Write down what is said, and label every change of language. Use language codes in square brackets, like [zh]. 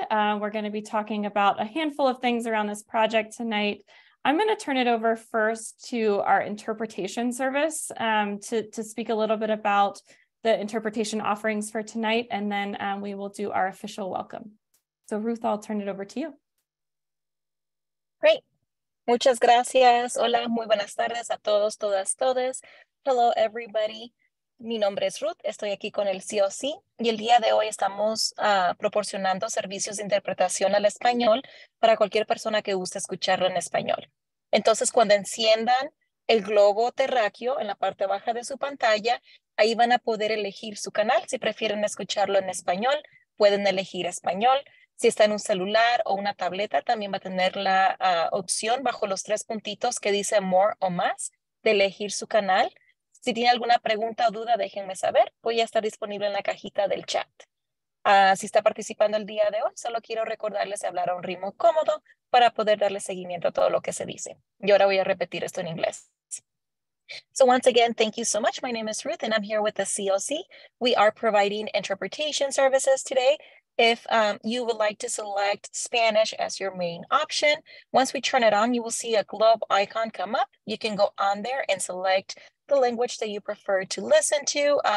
[en] We're going to be talking about a handful of things around this project tonight. I'm going to turn it over first to our interpretation service to speak a little bit about the interpretation offerings for tonight, and then we will do our official welcome. So Ruth, I'll turn it over to you. Great. [es] Muchas gracias. Hola, muy buenas tardes a todos, todas, todes. [en] Hello, everybody. [es] Mi nombre es Ruth. Estoy aquí con el COC y el día de hoy estamos proporcionando servicios de interpretación al español para cualquier persona que guste escucharlo en español. Entonces, cuando enciendan el globo terráqueo en la parte baja de su pantalla, ahí van a poder elegir su canal. Si prefieren escucharlo en español, pueden elegir español. Si está en un celular o una tableta, también va a tener la opción bajo los 3 puntitos que dice More o más de elegir su canal. Si tiene alguna pregunta o duda, déjenme saber. Voy a estar disponible en la cajita del chat. Si está participando el día de hoy, solo quiero recordarles de hablar a un ritmo cómodo para poder darle seguimiento a todo lo que se dice. Y ahora voy a repetir esto en inglés. [en] So once again, thank you so much. My name is Ruth and I'm here with the COC. We are providing interpretation services today. If you would like to select Spanish as your main option, once we turn it on, you will see a globe icon come up. You can go on there and select the language that you prefer to listen to.